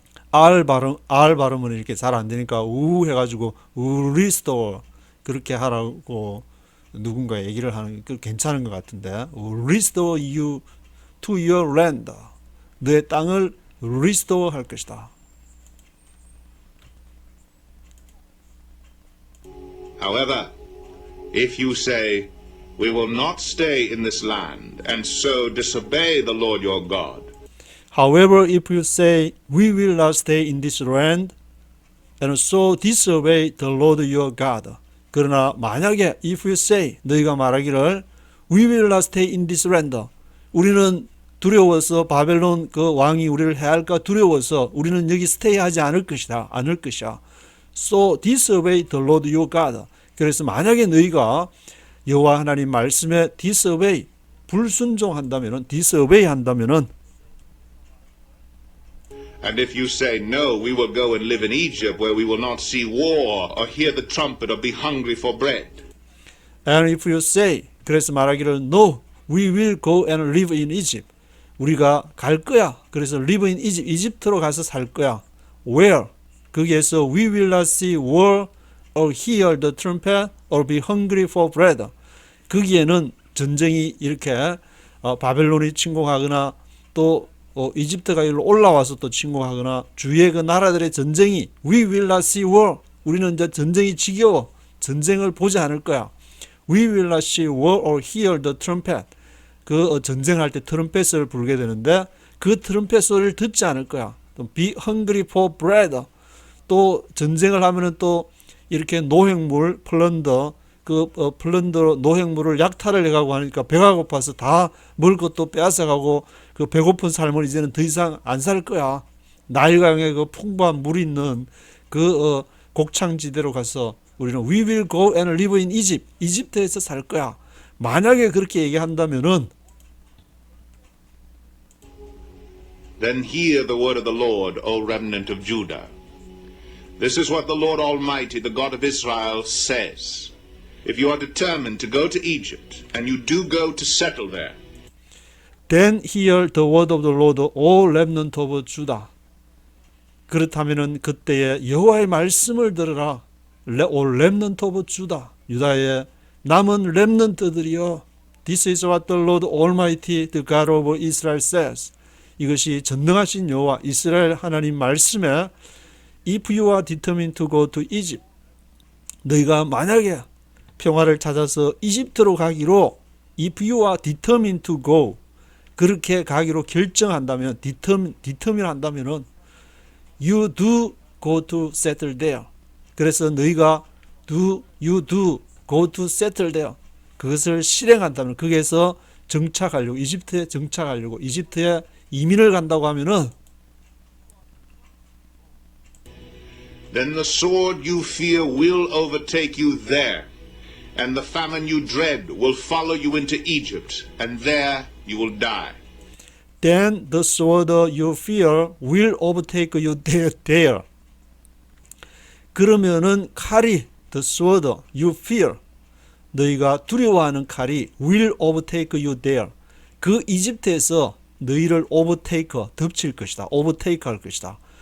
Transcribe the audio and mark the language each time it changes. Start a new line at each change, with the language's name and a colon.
Korean: R 발음은 이렇게 잘 안 되니까 우 해가지고 restore 그렇게 하라고 누군가 얘기를 하는 게 괜찮은 것 같은데,
English: restore you to your land.
Korean: 너의 땅을 restore 할 것이다.
English: However, if you say, we will not stay in this land, and so disobey the Lord your God, However, if you say, we will not stay in this land, and so disobey the Lord your God.
Korean: 그러나 만약에
English: if you say,
Korean: 너희가 말하기를
English: we will not stay in this land.
Korean: 우리는 두려워서 바벨론 그 왕이 우리를 해할까 두려워서 우리는 여기 스테이하지 않을 것이다. 않을 것이야.
English: So disobey the Lord your God.
Korean: 그래서 만약에 너희가 여호와 하나님 말씀에 disobey 불순종한다면은 disobey 한다면은
English: and if you say, no, we will go and live in Egypt where we will not see war or hear the trumpet or be hungry for bread. And if you say,
Korean: 그래서 말하기를
English: no, we will go and live in Egypt.
Korean: 우리가 갈 거야. 그래서
English: live in Egypt,
Korean: 이집트로 가서 살 거야.
English: Where?
Korean: 거기에서
English: we will not see war or hear the trumpet or be hungry for bread.
Korean: 거기에는 전쟁이 이렇게 바벨론이 침공하거나 또 이집트가 일로 올라와서 또 침공하거나 주위의 그 나라들의 전쟁이
English: we will not see war.
Korean: 우리는 이제 전쟁이 지겨워. 전쟁을 보지 않을 거야.
English: We will not see war or hear the trumpet.
Korean: 그 전쟁할 때 트럼펫을 불게 되는데 그 트럼펫 소리를 듣지 않을 거야. 또
English: be hungry for bread.
Korean: 또 전쟁을 하면은 또 이렇게 노획물 플런더 플런더 노획물을 약탈을 해가고 하니까 배가 고파서 다 먹을 것도 빼앗아가고 그 배고픈 삶을 이제는 더 이상 안 살 거야. 나일강에 그 풍부한 물이 있는 그 곡창지대로 가서 우리는
English: we will go and live in Egypt.
Korean: 이집트에서 살 거야. 만약에 그렇게 얘기한다면은
English: Then hear the word of the Lord, O remnant of Judah. This is what the Lord Almighty, the God of Israel, says. If you are determined to go to Egypt, and you do go to settle there, Then hear the word of the Lord, O remnant of Judah.
Korean: 그렇다면은 그때에 여호와의 말씀을 들으라.
English: O remnant of Judah.
Korean: 유다의 남은 렘넌트들이여.
English: This is what the Lord Almighty, the God of Israel says.
Korean: 이것이 전능하신 여호와 이스라엘 하나님 말씀에
English: If you are determined to go to Egypt.
Korean: 너희가 만약에 평화를 찾아서 이집트로 가기로
English: If you are determined to go.
Korean: 그렇게 가기로 결정한다면 determine 한다면은 you do go to settle there. 그래서 너희가
English: you do go to settle there.
Korean: 그것을 실행한다면 거기에서 정착하려고 이집트에 정착하려고 이집트에 이민을 간다고 하면은
English: then the sword you fear will overtake you there, and the famine you dread will follow you into Egypt, and there you will die. Then the sword you fear will overtake you there.
Korean: 그러면은 칼이
English: the sword you fear
Korean: 너희가 두려워하는 칼이
English: will overtake you there.
Korean: 그 이집트에서 너희를 overtake 덮칠 것이다. overtake 할 것이다.